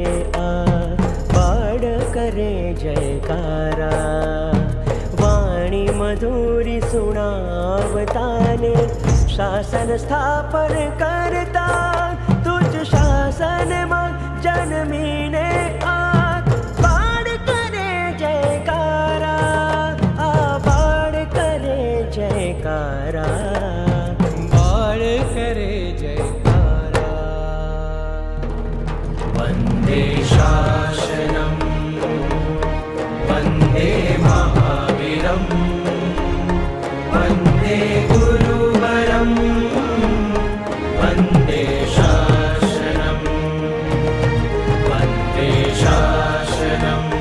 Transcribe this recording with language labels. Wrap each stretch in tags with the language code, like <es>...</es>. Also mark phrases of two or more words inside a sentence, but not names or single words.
<gu>આ બાળ કરે જયકારા વાણી મધુરી સુનાવતાને શાસન સ્થાપન કરતા તુજ શાસન માં જન્મીને આ બાળ કરે જયકારા આ બાળ કરે જયકારા બાળ કરે જયકારા</gu> <sa>वंदे शासनं वंदे महावीरं वंदे गुरुवरं वंदे शासनं वंदे शासनं</sa>